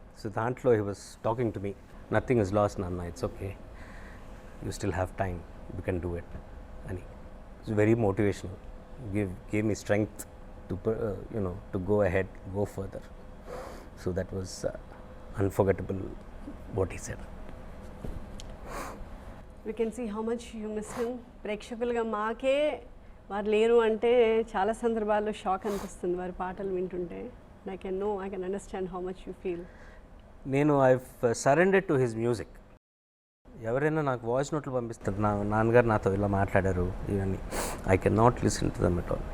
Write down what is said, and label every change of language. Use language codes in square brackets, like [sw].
[en] So దాంట్లో he was talking to me, nothing is last నాన్న, it's okay, you still have time, you can do it అని. It's very motivational, gave me strength to to go ahead, go further. So that was unforgettable what he said. We can see how much you miss him. [te] ప్రేక్షకులుగా మాకే వారు లేరు అంటే చాలా సందర్భాల్లో shock అనిపిస్తుంది వారి పాటలు వింటుంటే. [en] I can understand how much you feel. నేను I surrendered to his music. [te] ఎవరైనా నాకు వాయిస్ నోట్లు పంపిస్తారు, నాన్నగారు నాతో ఇలా మాట్లాడారు ఇవన్నీ, [en] I can not listen to them at all.